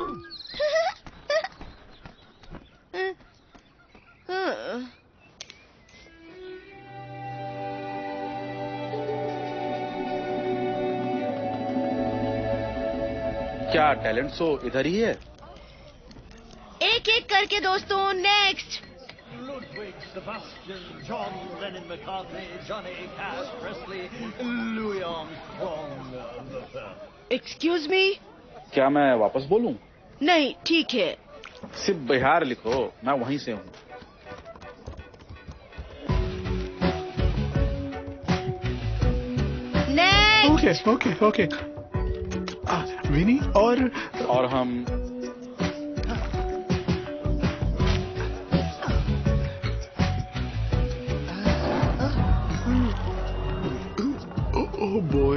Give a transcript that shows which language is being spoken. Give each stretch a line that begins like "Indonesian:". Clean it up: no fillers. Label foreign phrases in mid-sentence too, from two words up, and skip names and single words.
Hindi: क्या टैलेंट शो इधर ही है? एक एक करके दोस्तों, नेक्स्ट। Ludwig, Sebastian, John Lennon, McCartney, Johnny Cash, Presley, Louis Armstrong.
English: excuse me.
Hindi: क्या मैं वापस बोलूं? नहीं, ठीक है। सिर्फ बिहार लिखो, मैं वहीं से हूँ। नेक्स्ट।
English: okay okay.
Hindi: विनी और हम बॉय।